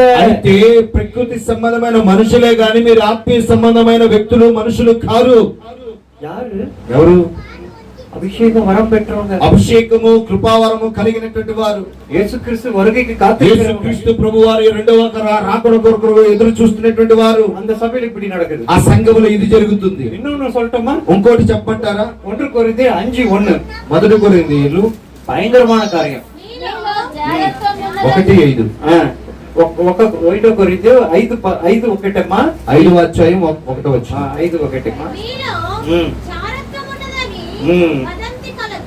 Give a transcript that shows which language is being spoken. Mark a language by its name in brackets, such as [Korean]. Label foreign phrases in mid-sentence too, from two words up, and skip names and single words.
[Telugu] అయితే ప్రకృతి సంబంధమైన మనుషులే గాని మీరు ఆత్మీయ సంబంధమైన వ్యక్తులు మనుషులు కారు. ఎవరు? అభిషేకం వరం పెట్టుకోండి. అభిషేకము కృపావరము కలిగినటువంటి వారు. యేసుక్రీస్తు వరకకి యేసుక్రీస్తు ప్రభువారి రెండవ రాకడ కొరకు ఎదురు చూస్తున్నటువంటి వారు. [Tamil] அந்த సభలో இப்படி நடக்குது. [Telugu] ఆ సంఘములో ఇది జరుగుతుంది. [Tamil] இன்னொன்னு சொல்லட்டுமா? [Telugu] ఇంకోటి చెప్పంటారా? 1 కొరింథీయులు 5:1. మొదటి కొరింథీయులు భయంకరమైన కార్యం 1:5. ఒక 1 కొరింథీయులు 5:1 అమ్మా. 5వ అధ్యాయం 1వ వచనం. 5:1 అమ్మా. మీలో చారత్వమున్నదని వదంతి కలదు.